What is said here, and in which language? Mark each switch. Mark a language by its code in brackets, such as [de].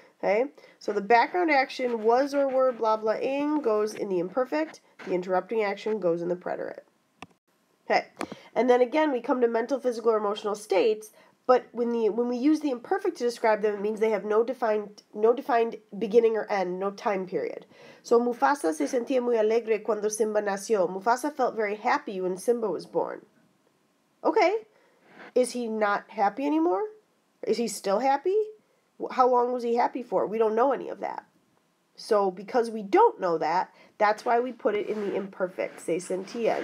[en] Okay, so the background action, was or were, blah, blah, ing, goes in the imperfect. The interrupting action goes in the preterite. Okay, and then again, we come to mental, physical, or emotional states, but when we use the imperfect to describe them, it means they have no defined beginning or end, no time period. So [es] Mufasa se sentía muy alegre cuando Simba nació. [en] Mufasa felt very happy when Simba was born. Okay, is he not happy anymore? Is he still happy? How long was he happy for? We don't know any of that. So because we don't know that, that's why we put it in the imperfect, se sentía.